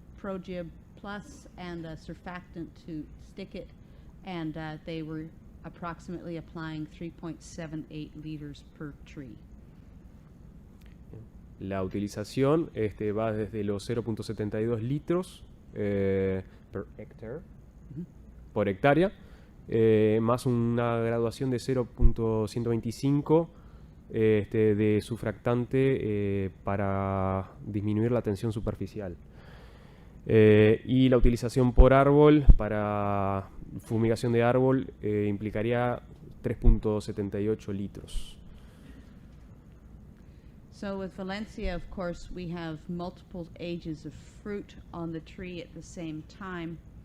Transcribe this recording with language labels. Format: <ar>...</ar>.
<en>Progib Plus and a surfactant to stick it, and they were approximately applying 3.78 liters per tree.</en> <es>La utilización va desde los 0.72 litros</es> <en>per hectare,</en> <es>por hectárea, más una graduación de 0.125 de surfactante para disminuir la tensión superficial. Y la utilización por árbol para fumigación de árbol implicaría 3.78 litros.</es> <en>So with Valencia, of course, we have multiple ages of fruit on the tree at the same time.</en>